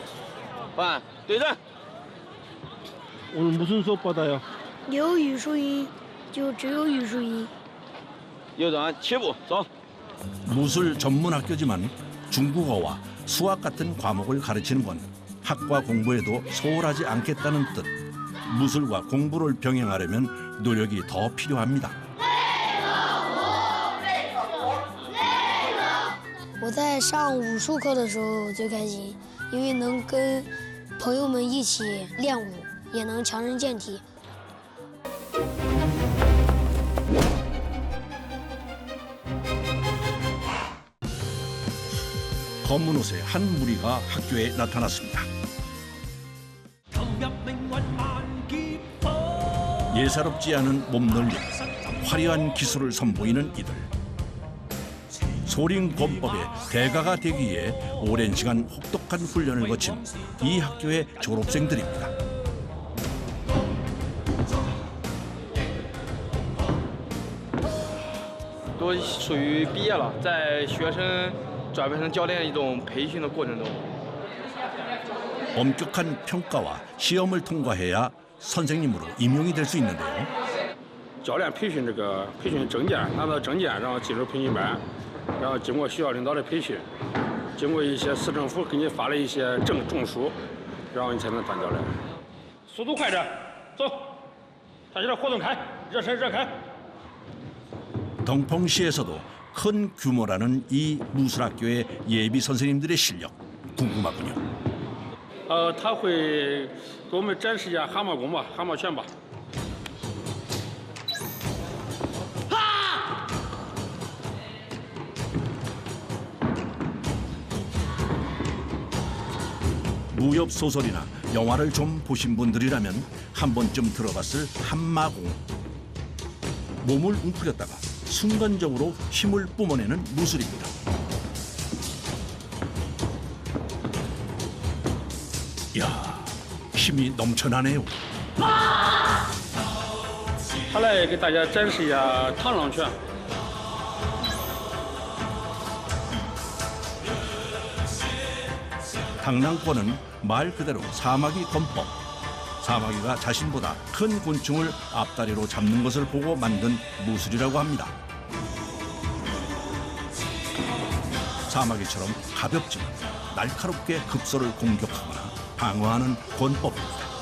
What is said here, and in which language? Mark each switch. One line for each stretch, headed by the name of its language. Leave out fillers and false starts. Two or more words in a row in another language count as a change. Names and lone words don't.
Chinese: 换对阵。
Korean: 오늘 무슨 수업 받아요?
Chinese: 有语数英，就只有语数英。右转7步走。
Korean: 무술 전문 학교지만 중국어와 수학 같은 과목을 가르치는 건 학과 공부에도 소홀하지 않겠다는 뜻. 무술과 공부를 병행하려면 노력이 더 필요합니다.
Chinese: 我在上武术课的时候最开心，因为能跟朋友们一起练武，也能强身健体。
Korean: 검은 옷의 한 무리가 학교에 나타났습니다. 예사롭지 않은 몸놀림, 화려한 기술을 선보이는 이들. 소림 권법의 대가가 되기 위해 오랜 시간 혹독한 훈련을 거친 이 학교의 졸업생들입니다.
Chinese: 都属于毕业了，在学生转变成教练一种培训的过程中。
Korean: 엄격한 평가와 시험을 통과해야 선생님으로 임용이 될 수 있는데요.
Chinese: 教练培训这个培训证件，拿到证件，然后进入培训班，然后经过学校领导的培训，经过一些市政府给你发了一些证书，然后你才能当教练。速度快点，走，大家活动开，热身热开。
Korean: 덩펑시에서도 큰 규모라는 이 무술학교의 예비 선생님들의 실력 궁금하군요.
Chinese: 他会给我们展示一下蛤蟆功吧，蛤蟆拳吧。
Korean: 무협 소설이나 영화를 좀 보신 분들이라면 한 번쯤 들어봤을 한마공. 몸을 웅크렸다가 순간적으로 힘을 뿜어내는 무술입니다. 이야, 힘이 넘쳐나네요.
Chinese: 他来给大家展示一下螳螂拳。
Korean: 당랑권은 말 그대로 사마귀 권법. 사마귀가 자신보다 큰 곤충을 앞다리로 잡는 것을 보고 만든 무술이라고 합니다. 사마귀처럼 가볍지만 날카롭게 급소를 공격하거나 방어하는 권법입니다.